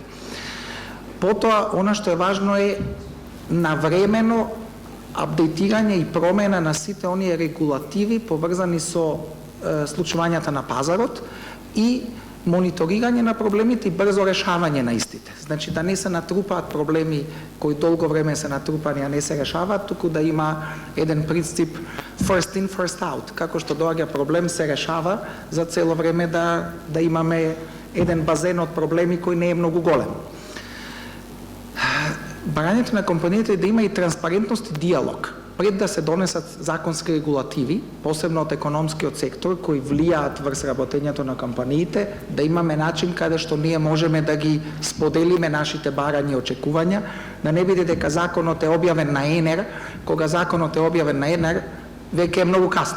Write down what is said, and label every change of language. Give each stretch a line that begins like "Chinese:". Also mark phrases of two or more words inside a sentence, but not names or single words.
Macedonian: Потоа, она што е важно е навремено апдейтирање и промена на сите оние регулативи поврзани со случувањата на пазарот и мониторирање на проблемите и брзо решавање на истите. Значи да не се натрупаат проблеми кои долго време се натрупани, а не се решаваат, туку да има еден принцип
English: first in, first out.
Macedonian: Како што доаѓа проблем се решава за цело време да имаме еден базен од проблеми кој не е многу голем. Барањето на компаниите е да има и транспарентност и диалог. Пред да се донесат законски регулативи, посебно од економскиот сектор, кои влијаат врз работењето на компаниите, да имаме начин каде што ние можеме да ги споделиме нашите барања и очекувања, да не биде дека законот е објавен на ЕНЕР, кога законот е објавен на ЕНЕР, веќе е многу касно.